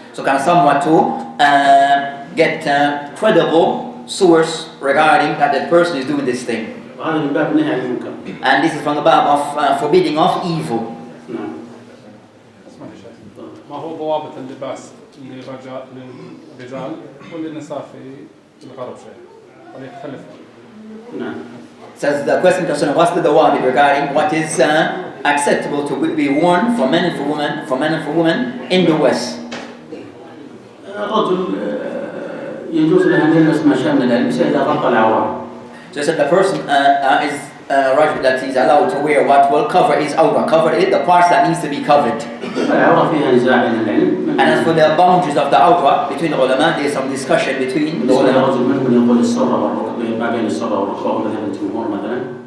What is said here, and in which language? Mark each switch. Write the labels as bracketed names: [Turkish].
[English] So kind of somewhat to get credible source regarding that the person is doing this thing. And this is from the bab of forbidding of evil. [Arabic] ما هو ضوابط اللباس للرجال وللنساء في الغرب شيء وليتخلف. [English] Says the question concerning what's the dawabit regarding what is acceptable to be worn for men and for women in the West. [Arabic] الرجل يجوز له أن يلبس ما شاء من الألبسة إذا غطى العورة. [English] So said the person is rajul that he's allowed to wear what will cover his awra, cover it, the parts that needs to be covered. And as for the boundaries of the awra between the ulama, there is some discussion between the ulama.